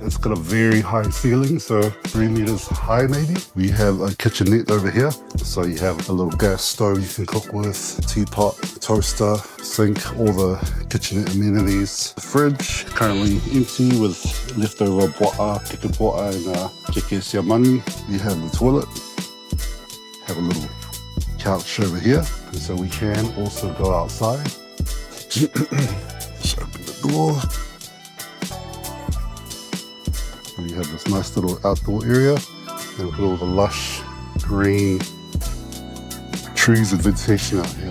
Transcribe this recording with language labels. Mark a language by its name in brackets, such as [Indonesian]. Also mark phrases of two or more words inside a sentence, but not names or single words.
[English] It's got a very high ceiling, so 3 meters high maybe. We have a kitchenette over here. So you have a little gas stove you can cook with, teapot, toaster, sink, all the kitchenette amenities. The fridge, currently empty with leftover po'a, [Samoan] keke po'a [English] and [Samoan] keke siamani. [English] You have the toilet. Have a little couch over here. And so we can also go outside. Just open the door. And you have this nice little outdoor area. And look at all the lush green trees and vegetation out here.